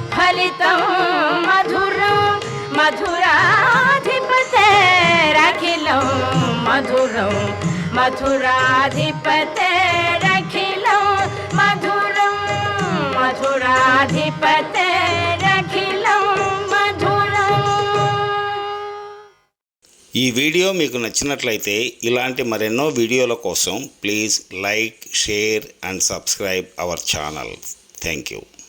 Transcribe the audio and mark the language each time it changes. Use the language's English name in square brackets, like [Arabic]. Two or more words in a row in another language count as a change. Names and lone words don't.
[Sanskrit] फलितं मधुरं मधुराधिपतेरखिलं मधुरं मधुराधिपतेरखिलं मधुरं मधुराधिपतेरखिलं मधुरं. [Telugu] ఈ వీడియో మీకు నచ్చినట్లయితే ఇలాంటి మరెన్నో వీడియోల కోసం [English] please like, share and subscribe our channel. thank you.